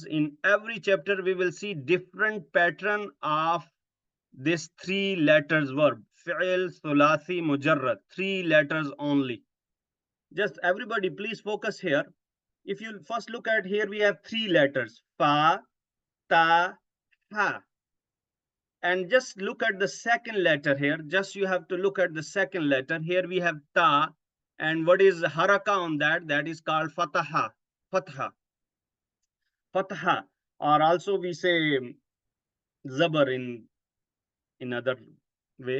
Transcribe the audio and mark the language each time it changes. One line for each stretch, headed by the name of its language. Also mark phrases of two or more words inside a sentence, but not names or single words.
English: In every chapter we will see different pattern of this three letters verb.
Arabic: فعل ثلاثي مجرد.
English: Three letters only. Just everybody please focus here. If you first look at here, we have three letters.
Arabic: فا تا حا.
English: And just look at the second letter here. Just you have to look at the second letter. Here we have ta. And what is haraka on that? That is called fataha. Fatha. Fatha. Or also we say zabar in other way.